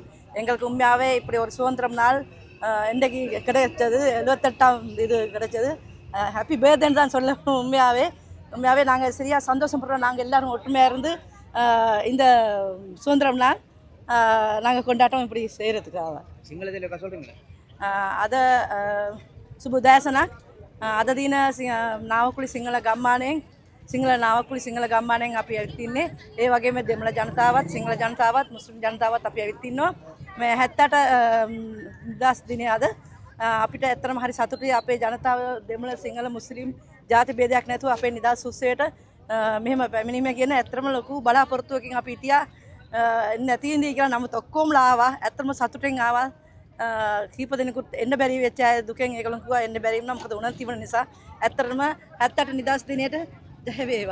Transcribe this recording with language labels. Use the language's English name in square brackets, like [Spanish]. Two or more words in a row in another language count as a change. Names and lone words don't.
[Tamil] எங்களுக்கு உண்மையாகவே இப்படி ஒரு சுதந்திரம் நாள் இன்றைக்கி கிடைச்சது, 78ஆம் இது கிடைச்சது. [English] happy birthdayன்னு [Tamil] தான் சொல்ல. உண்மையாகவே நாங்கள் சரியாக சந்தோஷப்படுறோம். நாங்கள் எல்லோரும் ஒற்றுமையாக இருந்து இந்த சுதந்திரம் நாள் நாங்கள் கொண்டாட்டம் இப்படி செய்கிறதுக்காக. சிங்களத்தில் சொல்கிறீங்களா? அதை சுபுதேசனா [Sinhala] අද දින නාවකුළි සිංහල ගම්මානයෙන් සිංහල නාවකුළි සිංහල ගම්මානයෙන් අපි ඇවිත් ඉන්නේ. ඒ වගේම දෙමළ ජනතාවත් සිංහල ජනතාවත් මුස්ලිම් ජනතාවත් අපි ඇවිත් ඉන්නවා. මේ 78 දස් දිනේ අද අපිට ඇත්තටම හරි සතුටුයි. අපේ ජනතාව දෙමළ සිංහල මුස්ලිම් ජාති භේදයක් නැතුව අපේ නිදහස් උත්සවයට මෙහෙම පැමිණීම කියන ඇත්තටම ලොකු බලාපොරොත්තුවකින් අපි හිටියා. නැති ඉඳී කියලා නමුත් ඔක්කොමලා ආවා. ඇත්තටම සතුටින් ආවා. කීප දෙනෙකුත් එන්න බැරි වෙච්ච අය දුකෙන් ඒගොල්ලෝ කිව්වා එන්න බැරි වුණා. මොකද උනන් තිබුණ නිසා. ඇත්තටම 78 නිදහස් දිනයට ජය වේවා.